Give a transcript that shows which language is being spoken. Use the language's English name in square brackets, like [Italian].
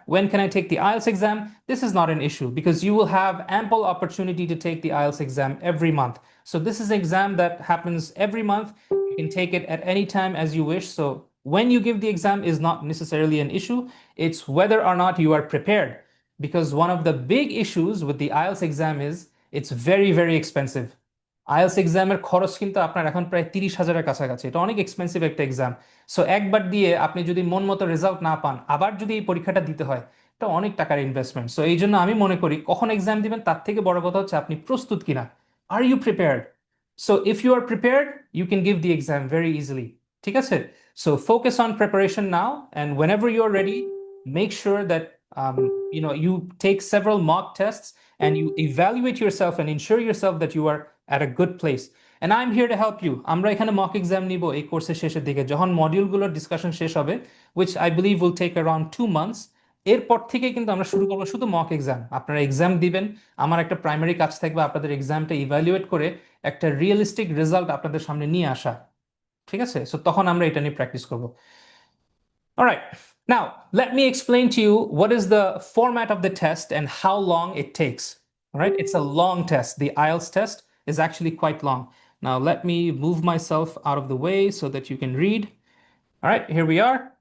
[English] When can I take the IELTS exam? This is not an issue because you will have ample opportunity to take the IELTS exam every month. So this is an exam that happens every month. You can take it at any time as you wish. So when you give the exam is not necessarily an issue. It's whether or not you are prepared. Because one of the big issues with the IELTS exam is it's very, very expensive. [Bangla] IELTS এক্সামের খরচ কিন্তু আপনার এখন প্রায় 30,000-এর কাছাকাছি। এটা অনেক expensive একটা এক্সাম। সো একবার দিয়ে আপনি যদি মন মতো রেজাল্ট না পান, আবার যদি এই পরীক্ষাটা দিতে হয়, এটা অনেক টাকার ইনভেস্টমেন্ট। সো এই জন্য আমি মনে করি কখন এক্সাম দিবেন তার থেকে বড় কথা হচ্ছে আপনি প্রস্তুত কিনা। [English] Are you prepared? So if you are prepared you can give the exam very easily. [Bangla] ঠিক আছে? [English] So focus on preparation now and whenever you are ready, make sure that you take several mock tests and you evaluate yourself and ensure yourself that you are at a good place. And I'm here to help you. [Bangla] আমরা এখানে mock exam নিব এই কোর্সের শেষের দিকে যখন মডিউলগুলোর discussion শেষ হবে, [English] which I believe will take around 2 months. [Bangla] এরপর থেকে কিন্তু আমরা শুরু করবো শুধু mock exam। আপনারা এক্সাম দিবেন, আমার একটা প্রাইমারি কাজ থাকবে আপনাদের এক্সামটা ইভ্যালুয়েট করে একটা রিয়েলিস্টিক রেজাল্ট আপনাদের সামনে নিয়ে আসা। ঠিক আছে? সো তখন আমরা এটা নিয়ে প্র্যাকটিস করব। [English] All right. Now, let me explain to you what is the format of the test and how long it takes. All right? It's a long test. The IELTS test is actually quite long. Now, let me move myself out of the way so that you can read. All right, here we are.